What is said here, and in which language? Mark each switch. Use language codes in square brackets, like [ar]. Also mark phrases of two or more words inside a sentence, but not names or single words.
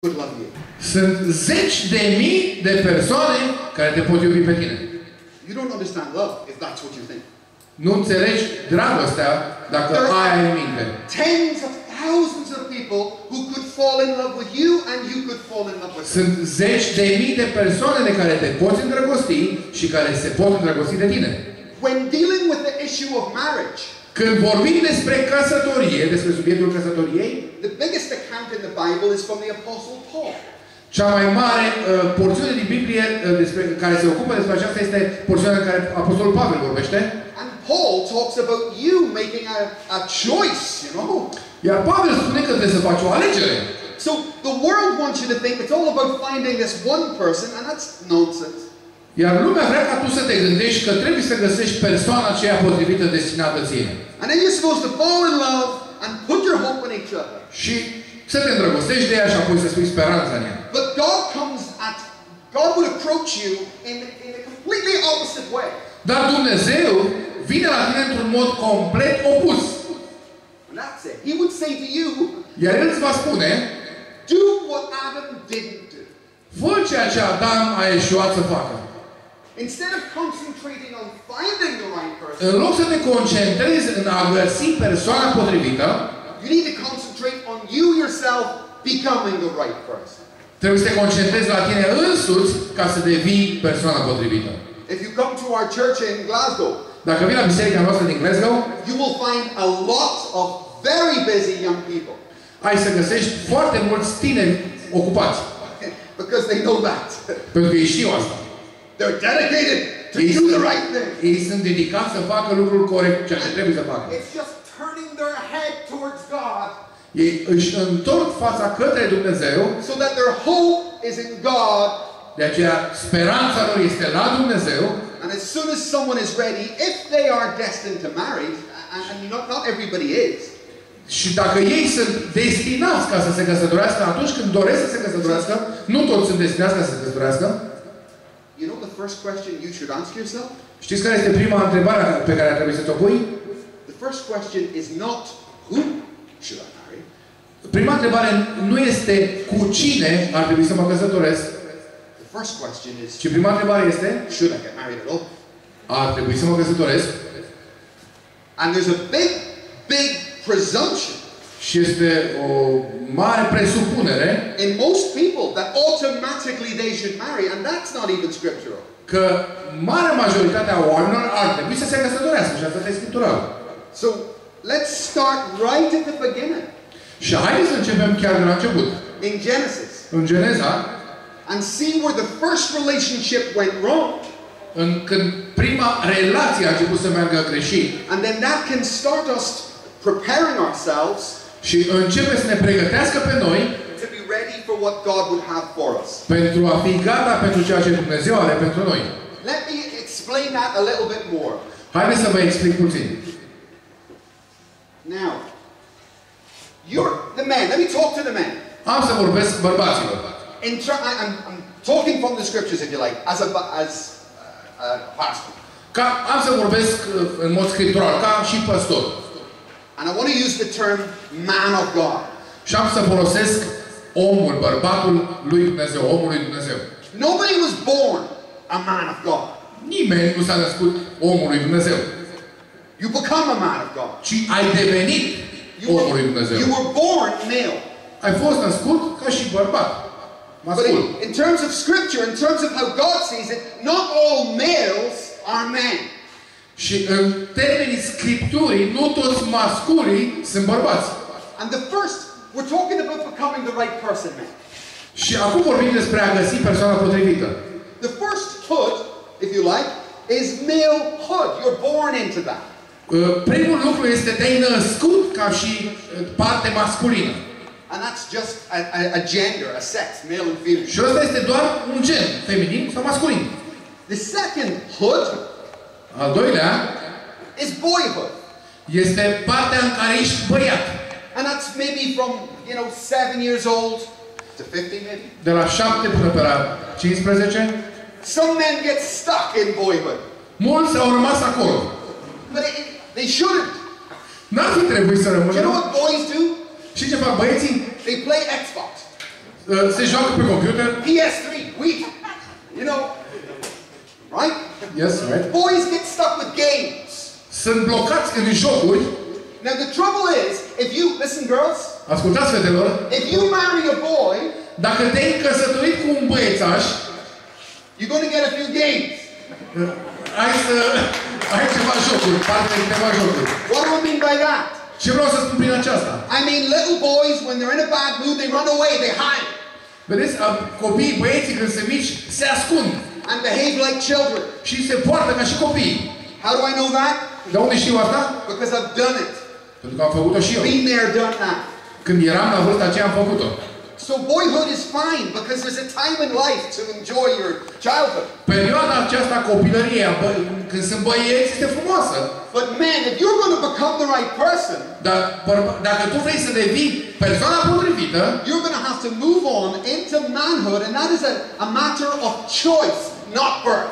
[en] would love you. [ro] Sunt zeci de mii de persoane care te pot iubi pe tine. [en] You don't understand love if that's what you think. [ro] Nu înțelegi dragostea dacă ai în minte. [en] Tens of thousands of people who could fall in love with you and you could fall in love with them. [ro] Sunt zeci de mii de persoane de care te poți îndrăgosti și care se pot îndrăgosti de tine. [en] When dealing with the issue of marriage, [ro] când vorbim despre căsătorie, despre subiectul căsătoriei, [en] the biggest account in the Bible is from the Apostle Paul. [ro] Cea mai mare porțiune din Biblie despre care se ocupă despre aceasta este porțiunea în care Apostolul Pavel vorbește. [en] And Paul talks about you making a choice, you know. [ro] Iar Pavel spune că trebuie să faci o alegere. [en] So the world wants you to think it's all about finding this one person, and that's nonsense. [ro] Iar lumea vrea ca tu să te gândești că trebuie să găsești persoana aceea potrivită destinată ție. [en] And then you're supposed to fall in love and put your hope in each other. [ro] Și să te îndrăgostești de ea și apoi să spui speranța în ea. [en] But God would approach you in a completely opposite way. [ro] Dar Dumnezeu vine la tine într-un mod complet opus. [en] And that's it. He would say to you, [ro] iar El îți va spune, [en] do what Adam didn't do. [ro] Fă ceea ce Adam a eșuat să facă. [en] Instead of concentrating on finding the right person, [ro] în loc să te concentrezi în a găsi persoana potrivită, [en] you need to concentrate on you yourself becoming the right person. [ro] Trebuie să te concentrezi la tine însuți ca să devii persoana potrivită. [en] If you come to our church in Glasgow, [ro] dacă vii la biserica noastră din Glasgow, [en] you will find a lot of very busy young people. [ro] Ai să găsești foarte mulți tineri ocupați. [en] Because they know that. [ro] Pentru că ei știu asta. [en] They're dedicated to do the right thing. [ro] Ei sunt dedicați să facă lucrul corect, ceea ce trebuie să facă. [en] It's just turning their head towards God. [ro] Ei își întorc fața către Dumnezeu. [en] So that their hope is in God. [ro] De aceea speranța lor este la Dumnezeu. [en] And as soon as someone is ready, if they are destined to marry, and not everybody is. [ro] Și dacă ei sunt destinați ca să se căsătorească, atunci când doresc să se căsătorească, nu toți sunt destinați ca să se căsătorească. [en] You know the first question you should ask yourself? [ro] Știți care este prima întrebare pe care ar trebui să o pui? [en] The first question is not who should I marry? [ro] Prima întrebare nu este cu cine ar trebui să mă căsătoresc. [en] The first question is, [ro] ci prima întrebare este, [en] should I get married at all? [ro] Ar trebui să mă căsătoresc? [en] And there's a big presumption. [ro] Și este o mare presupunere [en] in most people that automatically they should marry, and that's not even scriptural. [ro] Că marea majoritate a oamenilor ar trebui să se căsătorească și asta este scriptural. [en] So let's start right at the beginning. [ro] Și haideți să începem chiar de la început. [en] In Genesis. [ro] În Geneza. [en] And see where the first relationship went wrong. [ro] Când prima relație a început să meargă greșit. [en] And then that can start us preparing ourselves. [ro] Și începe să ne pregătească pe noi [en] to be ready for what God would have for us. [ro] Pentru a fi gata pentru ceea ce Dumnezeu are pentru noi. [en] Let me explain that a little bit more. [ro] Haideți să vă explic puțin. [en] Now, you're the men. Let me talk to the men. [ro] Am să vorbesc bărbaților. [en] I'm talking from the scriptures, if you like, as a pastor. [ro] Am să vorbesc în mod scriptural, ca și păstor. [en] And I want to use the term man of God. [ro] Și am să folosesc omul, bărbatul lui Dumnezeu, omul lui Dumnezeu. [en] Nobody was born a man of God. [ro] Nimeni nu s-a născut omul lui Dumnezeu. [en] You become a man of God. [ro] Ci ai devenit omul lui Dumnezeu. [en] You were born male. [ro] Ai fost născut ca și bărbat. [en] But in terms of scripture, in terms of how God sees it, not all males are men. [ro] Și în termenii scripturii, nu toți masculii sunt bărbați. [en] And the first, we're talking about becoming the right person, man. [ro] Și acum vorbim despre a găsi persoana potrivită. [en] The first hood, if you like, is malehood. You're born into that. [ro] Primul lucru este te-ai născut ca și parte masculină. [en] And that's just a gender, a sex, male and female. [ro] Și ăsta este doar un gen, feminin sau masculin. [en] The second hood, [ro] al doilea, [en] is boyhood. [ro] Este partea în care ești băiat. [en] And that's maybe from, 7 years old to 50 maybe. [ro] De la 7 până pe la 15. [en] Some men get stuck in boyhood. [ro] Mulți au rămas acolo. [en] But they shouldn't. [ro] N-ar fi trebuit să rămână. [en] Do you know what boys do? [ro] Și ce fac băieții? [en] They play Xbox. [ro] Se joacă pe computer. [en] PS3, Wii. You know, right? Yes, right. Boys get stuck with games. [ro] Sunt blocați în jocuri. [en] Now the trouble is, if you, listen girls. [ro] Ascultați, fetelor. [en] If you marry a boy. [ro] Dacă te-ai căsătorit cu un băiețaș. [en] You're going to get a few games. [ro] Ai ceva jocuri, parte de ceva jocuri. [en] What do I mean by that? [ro] Ce vreau să spun prin aceasta? [en] I mean little boys, when they're in a bad mood, they run away, they hide. [ro] Vedeți, copiii, băieții când sunt mici, se ascund. [en] And behave like children. [ro] Și se poartă ca și copii. [en] How do I know that? [ro] De unde știu asta? [en] Because I've done it. [ro] Pentru că am făcut-o și eu. [en] Been there, done that. [ro] Când eram la vârsta aceea, am făcut-o. [en] So boyhood is fine because there's a time in life to enjoy your childhood. [ro] Perioada aceasta copilăriei, când sunt băieți, este frumoasă. [en] But man, if you're going to become the right person, [ro] dar dacă tu vrei să devii persoana potrivită, [en] you're going to have to move on into manhood, and that is a matter of choice, not birth.